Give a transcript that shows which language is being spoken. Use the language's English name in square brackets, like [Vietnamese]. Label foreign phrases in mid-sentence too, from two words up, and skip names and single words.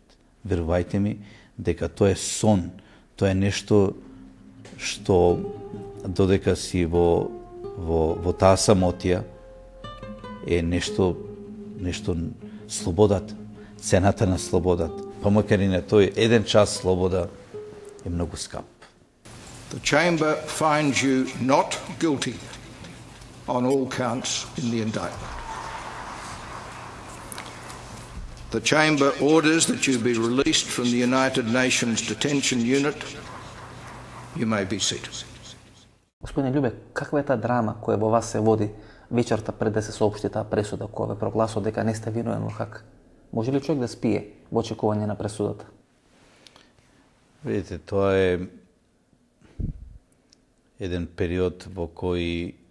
[Macedonian] Верувајте ми дека тоа е сон, тоа е нешто што додека си во таа самотија е нешто слободата, цената на слободата. Па макар и на тој еден час слобода е многу скап. [English] The chamber finds you not guilty on all counts in the indictment. The chamber orders that you be released from the United Nations detention unit. You may be seated. [Macedonian] Господине Љубе, каква е таа драма која во вас се води вечерта пред да се соопшти таа пресуда која ве прогласува дека не сте виновен во Хаг? Може ли човек да спие во очекување на пресудата? Видите, тоа е еден период во кој